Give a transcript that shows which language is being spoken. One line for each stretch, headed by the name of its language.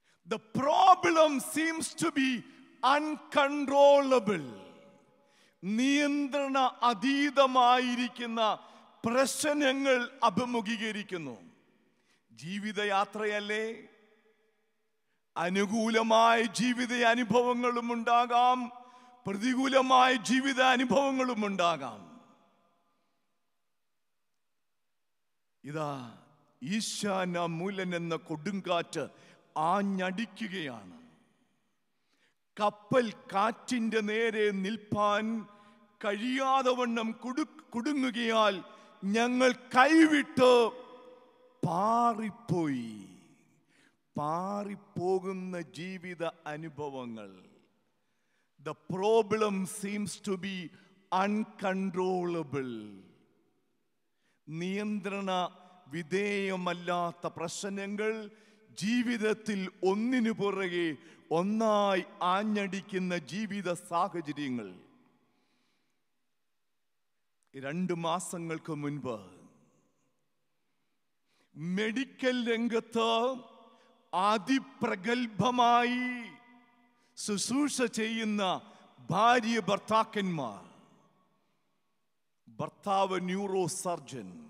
English: The problem seems to be uncontrollable.
Malayalam: നിയന്ത്രണ അതീതമായിരിക്കുന്ന പ്രശ്നങ്ങൾ അഭിമുഖീകരിക്കുന്നു. ജീവിതയാത്രയല്ലേ? അനുകൂലമായ ജീവിത അനുഭവങ്ങളും ഉണ്ടാകാം, പ്രതികൂലമായ ജീവിത അനുഭവങ്ങളും ഉണ്ടാകാം. ഇതാ ഈശാന മൂലൻ എന്ന കൊടുങ്കാറ്റ് ആഞ്ഞടിക്കുകയാണ്. കപ്പൽ കാറ്റിന്റെ നേരെ നിൽപ്പാൻ കഴിയാതെ വണ്ണം കുടുങ്ങുകയാൽ ഞങ്ങൾ കൈവിട്ട് പാറിപ്പോയി. പാറിപ്പോകുന്ന ജീവിത അനുഭവങ്ങൾ.
English: The problem seems to be uncontrollable.
Malayalam: നിയന്ത്രണ വിധേയമല്ലാത്ത പ്രശ്നങ്ങൾ ജീവിതത്തിൽ ഒന്നിനു പുറകെ ഒന്നായി ആഞ്ഞടിക്കുന്ന ജീവിത സാഹചര്യങ്ങൾ. 2 മാസങ്ങൾക്ക് മുൻപ് മെഡിക്കൽ രംഗത്ത് അതിപ്രഗത്ഭമായി ശുശ്രൂഷ ചെയ്യുന്ന ഭാര്യ ഭർത്താക്കന്മാർ, ഭർത്താവ് ന്യൂറോ സർജൻ,